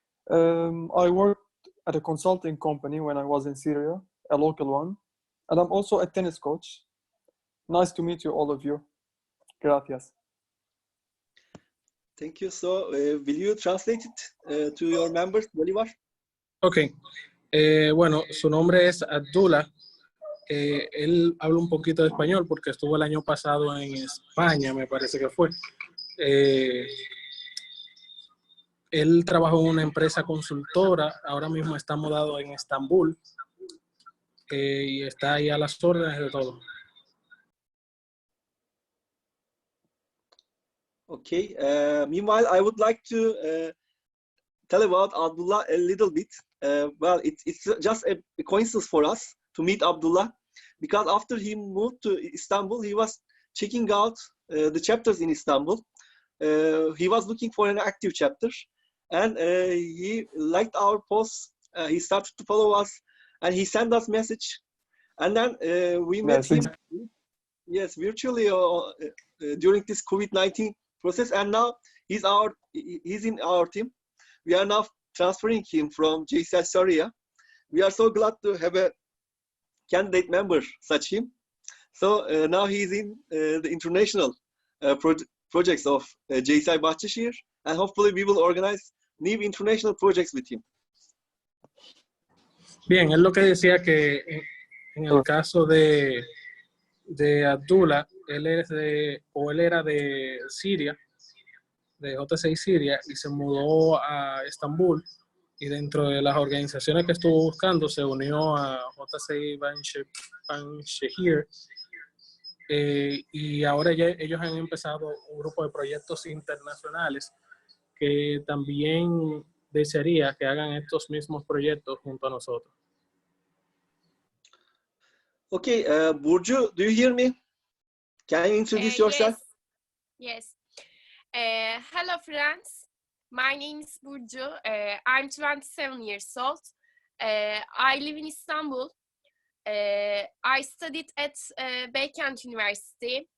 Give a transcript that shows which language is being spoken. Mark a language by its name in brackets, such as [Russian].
[English] I worked at a consulting company when I was in Syria, a local one. And I'm also a tennis coach. Nice to meet you, all of you. [Spanish] Gracias. [English] Thank you. So, will you translate it to your members, Bolivar? Ok. [Spanish] Bueno, su nombre es Abdullah. Él habla un poquito de español porque estuvo el año pasado en España, me parece que fue. Él trabajó en una empresa consultora, ahora mismo está mudado en Estambul y está ahí a las órdenes de todo. [English] Okay. Meanwhile, I would like to tell about Abdullah a little bit. Well, it's just a coincidence for us to meet Abdullah, because after he moved to Istanbul, he was checking out the chapters in Istanbul. He was looking for an active chapter, and he liked our posts. He started to follow us, and he sent us message. And then we met him, yes, virtually during this COVID-19 process. And now he's in our team. We are now transferring him from JCI Syria. We are so glad to have a candidate member such him. So now he's in the international projects of JCI Bahçeşehir, and hopefully we will organize new international projects with him. [Spanish] Bien, es lo que decía que en el caso de Abdullah, él era de Siria, de JCI Siria, y se mudó a Estambul, y dentro de las organizaciones que estuvo buscando se unió a JCI Bahçeşehir, y ahora ellos han empezado un grupo de proyectos internacionales que también desearía que hagan estos mismos proyectos junto a nosotros. [English] Okay, Burcu, do you hear me? Can you introduce yourself? Yes. Hello, friends. My name is Burcu. I'm 27 years old. I live in Istanbul. I studied at Beykent University.